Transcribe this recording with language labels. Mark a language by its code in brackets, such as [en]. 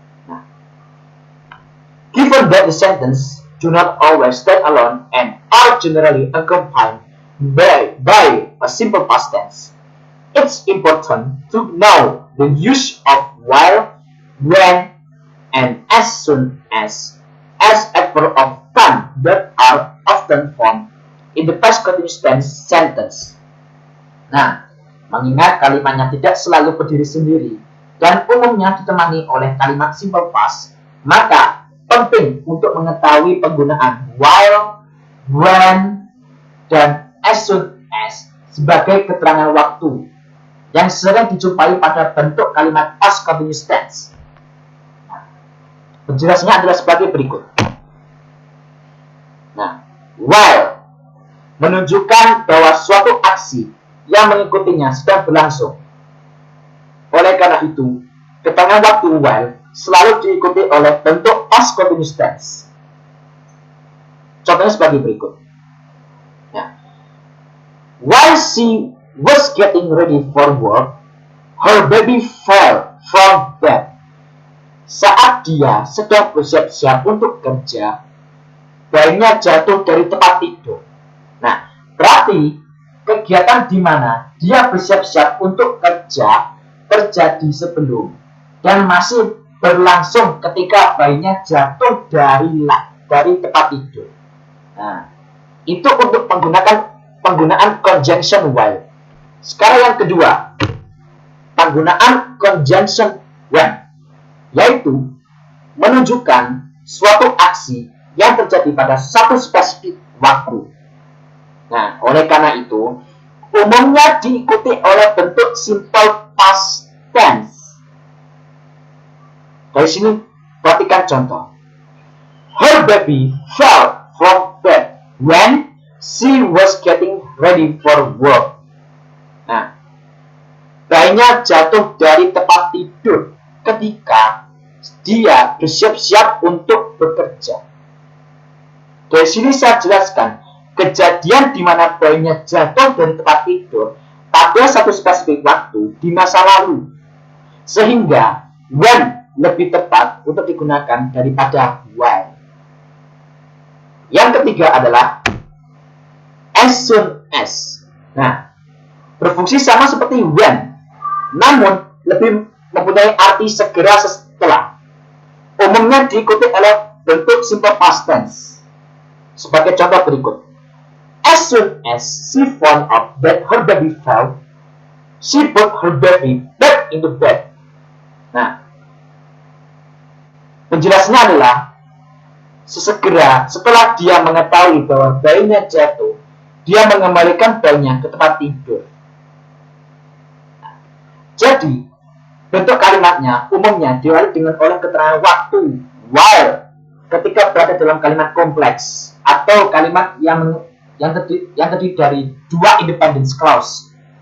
[en] Nah, given that the sentence do not always stand alone and are generally accompanied by a simple past tense, it's important to know the use of while, when, and as soon as adverb of time that are often formed in the past continuous tense sentence. [id] Nah, mengingat kalimatnya tidak selalu berdiri sendiri dan umumnya ditemani oleh kalimat simple past, maka penting untuk mengetahui penggunaan while, when, dan as soon as sebagai keterangan waktu yang sering dijumpai pada bentuk kalimat past continuous tense. Penjelasannya adalah sebagai berikut. Nah, while menunjukkan bahwa suatu aksi yang mengikutinya sedang berlangsung. Oleh karena itu, keterangan waktu while selalu diikuti oleh bentuk past continuous tense. Contohnya sebagai berikut. [en] Nah, while she was getting ready for work, her baby fell from bed. [id] Saat dia sedang bersiap-siap untuk kerja, bayinya jatuh dari tempat tidur. Nah, berarti kegiatan di mana dia bersiap-siap untuk kerja terjadi sebelum dan masih berlangsung ketika bayinya jatuh dari tempat tidur. Nah, itu untuk penggunaan conjunction while. Sekarang yang kedua, penggunaan conjunction when, yaitu menunjukkan suatu aksi yang terjadi pada satu spesifik waktu. Nah, oleh karena itu, umumnya diikuti oleh bentuk simple past tense. Dari sini, perhatikan contoh. [en] Her baby fell from bed when she was getting ready for work. [id] Nah, bayinya jatuh dari tempat tidur ketika dia bersiap-siap untuk bekerja. Dari sini saya jelaskan kejadian di mana bayinya jatuh dari tempat tidur pada satu spesifik waktu di masa lalu, sehingga when lebih tepat untuk digunakan daripada while. Yang ketiga adalah as soon as. Nah, berfungsi sama seperti when, namun lebih mempunyai arti segera setelah. Umumnya diikuti oleh bentuk simple past tense. Sebagai contoh berikut. [en] As soon as she found out that her baby fell, she put her baby back into bed. [id] Nah, penjelasannya adalah sesegera setelah dia mengetahui bahwa bayinya jatuh, dia mengembalikan bayinya ke tempat tidur. Jadi, bentuk kalimatnya umumnya diawali dengan oleh keterangan waktu while ketika berada dalam kalimat kompleks atau kalimat yang terdiri dari dua independent clause.